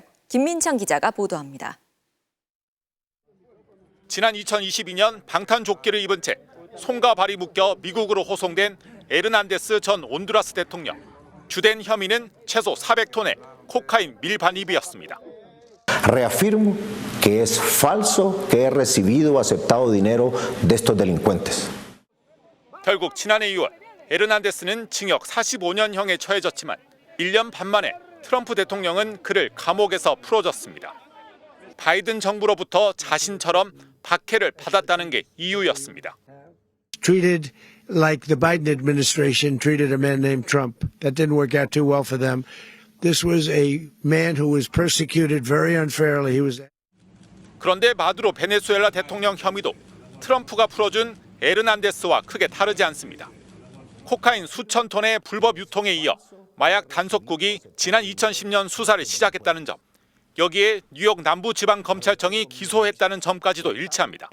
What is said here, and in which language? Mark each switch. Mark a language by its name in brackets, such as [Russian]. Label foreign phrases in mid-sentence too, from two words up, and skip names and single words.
[Korean] 김민창 기자가 보도합니다. 지난 2022년 방탄조끼를 입은 채 손과 발이 묶여 미국으로 호송된 에르난데스 전 온두라스 대통령. 주된 혐의는 최소 400톤의 코카인 밀반입이었습니다. [Spanish] Reafirmo que es falso que he recibido o aceptado dinero de estos delincuentes. [Korean] 결국 지난해 2월 에르난데스는 징역 45년형에 처해졌지만 1년 반 만에 트럼프 대통령은 그를 감옥에서 풀어줬습니다. 바이든 정부로부터 자신처럼 박해를 받았다는 게 이유였습니다. [English] Treated like the Biden administration treated a man named Trump. That didn't work out too well for them. This was a man who was persecuted very unfairly. He was. [Korean] 그런데 마두로 베네수엘라 대통령 혐의도 트럼프가 풀어준 에르난데스와 크게 다르지 않습니다. 코카인 수천 톤의 불법 유통에 이어 마약 단속국이 지난 2010년 수사를 시작했다는 점, 여기에 뉴욕 남부지방검찰청이 기소했다는 점까지도 일치합니다.